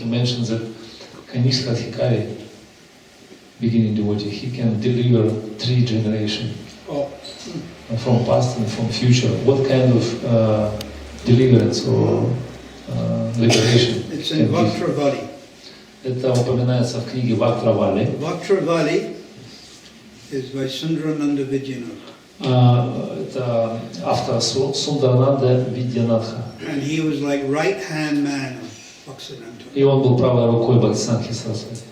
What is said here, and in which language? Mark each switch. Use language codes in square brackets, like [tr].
[en] He mentions that Kanishka Adhikari, beginning devotee, he can deliver 3 generations from past and from future. What kind of deliverance or liberation? It's in Vaktravali. [ru] Это упоминается в книге Вактравали. [en] Vaktravali is by Sundarananda Vidyanatha. [ru] Это автор Сундарананда Видьянатха. [en] And he was like right-hand man of Bhaktisiddhanta. [ru] И он был правой рукой Бхактисиданты Сарасвати.